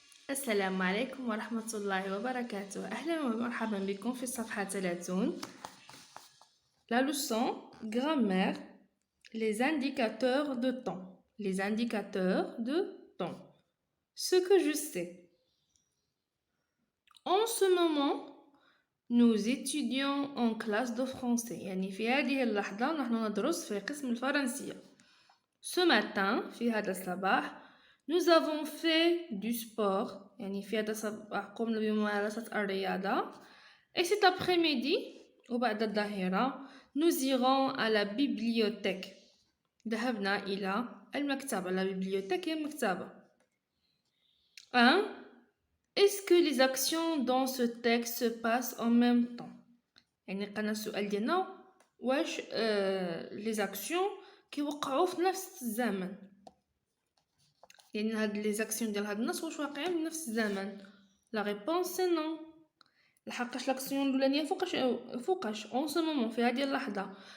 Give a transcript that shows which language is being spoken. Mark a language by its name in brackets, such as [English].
[Arabic] السلام عليكم ورحمة الله وبركاته. أهلا ومرحبا بكم في الصفحة 30. [French] La leçon grammaire, les indicateurs de temps. Les indicateurs de temps. Ce que je sais. En ce moment, nous étudions en classe de français. [Arabic] يعني في هذه اللحظة نحن ندرس في قسم الفرنسية. [French] Ce matin, [Arabic] في هذا الصباح, [French] nous avons fait du sport. [Arabic] يعني في هذا الصباح قمنا بممارسة الرياضة. [French] Et cet après-midi, [Arabic] وبعد الظهيرة, [French] nous irons à la bibliothèque. [Arabic] ذهبنا إلى المكتبة. [French] La bibliothèque [Arabic] هي المكتبة. 1. [French] Est-ce que les actions dans ce texte se passent en même temps? [Arabic] يعني قلنا السؤال ديالنا واش les actions كيوقعوا في نفس الزمن. يعني هاد لي زاكسيون ديال هاد الناس واش واقعين في نفس الزمن؟ لا ريبونس سي نو. لحقاش لاكسيون الاولانيه فوقاش اون سو مومون في هذه اللحظه.